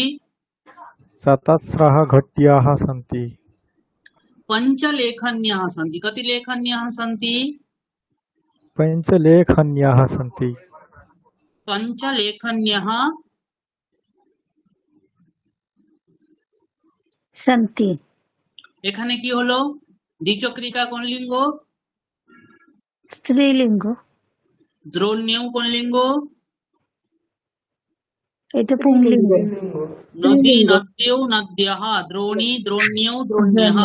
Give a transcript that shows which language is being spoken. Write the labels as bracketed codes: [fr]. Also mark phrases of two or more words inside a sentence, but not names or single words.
[sa] चतस्रः घट्याः सन्ति पञ्चलेखन्यः सन्ति। कति लेखन्यः सन्ति? पञ्चलेखन्याः सन्ति पञ्चलेखन्यः सन्ति। [bn] এখানে কি হলো? দ্বিচক্রিকা কোন লিঙ্গ? স্ত্রীলিঙ্গ। দ্রোণ্যৌ কোন লিঙ্গ? এটা পুংলিঙ্গ। [sa] নদী নদ্যৌ নদ্যः। দ্রোণী দ্রোণ্যৌ দ্রোণ্যः।